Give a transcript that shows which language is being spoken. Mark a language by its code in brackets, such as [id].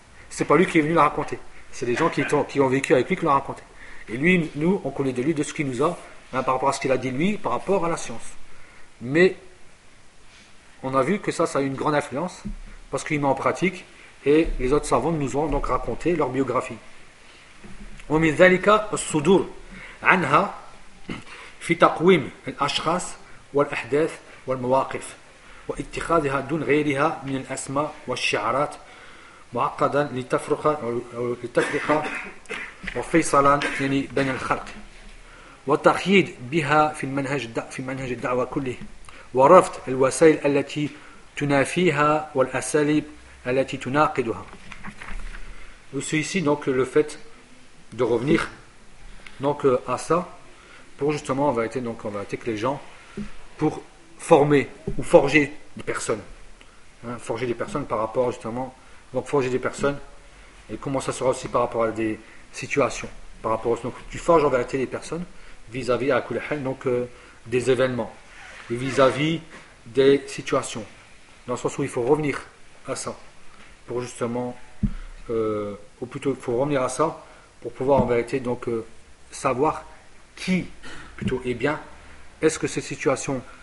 [fr] C'est pas lui qui est venu la raconter. C'est des gens qui ont vécu avec lui qui l'ont raconté. Et lui, nous, on connaît de lui, de ce qu'il nous a, hein, par rapport à ce qu'il a dit lui, par rapport à la science. Mais on a vu que ça a eu une grande influence, parce qu'il met en pratique, et les autres savants nous ont donc raconté leur biographie. On met Zalika Soudour. [ar] عنها في تقويم الأشخاص والأحداث والمواقف واتخاذها دون غيرها من الأسماء والشعارات معقدا لتفرقة وفيصلا يعني بين الخلق وتخييد بها في منهج الدعوة كله ورفض الوسائل التي تنافيها والأساليب التي تناقضها. [fr] Aussi ici donc le fait de revenir donc à ça, pour justement en vérité, donc en vérité que les gens, pour former ou forger des personnes, hein, forger des personnes par rapport justement, donc forger des personnes, et comment ça sera aussi par rapport à des situations, par rapport donc tu forges en vérité des personnes vis-à-vis à Kulahel, donc des événements, vis-à-vis des situations, dans le sens où il faut revenir à ça, pour justement, ou plutôt il faut revenir à ça, pour pouvoir en vérité donc savoir qui plutôt est bien, est-ce que cette situation